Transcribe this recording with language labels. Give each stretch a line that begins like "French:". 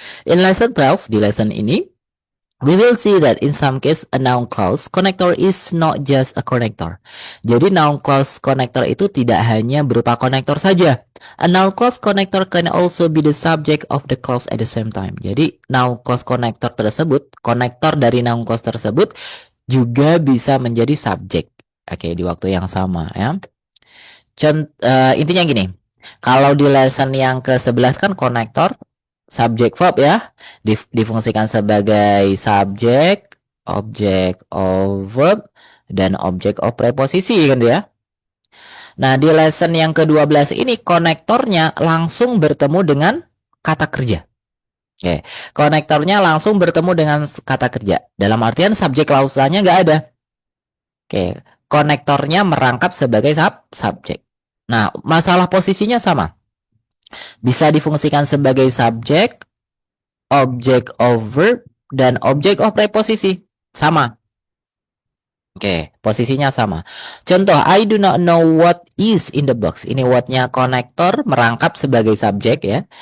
English: In lesson 12,
Indonesian: di lesson ini,
English: we will see that in some case a noun clause connector is not just a connector.
Indonesian: Jadi noun clause connector itu tidak hanya berupa konektor saja.
English: A noun clause connector can also be the subject of the clause at the same time.
Indonesian: Jadi noun clause connector tersebut, konektor dari noun clause tersebut juga bisa menjadi subjek. Oke, di waktu yang sama ya. Intinya gini. Kalau di lesson yang ke-11 kan konektor subjek verb ya, difungsikan sebagai subjek, object of verb, dan object of preposisi kan ya. Nah, di lesson yang ke-12 ini konektornya langsung bertemu dengan kata kerja. Oke, konektornya langsung bertemu dengan kata kerja. Dalam artian subjek klausanya nggak ada. Oke, konektornya merangkap sebagai subjek. Nah, masalah posisinya sama. Bisa difungsikan sebagai subjek, object of verb, dan object of preposisi. Sama. Oke, posisinya sama.
English: Contoh, I do not know what is in the box.
Indonesian: Ini what-nya konektor merangkap sebagai subjek ya.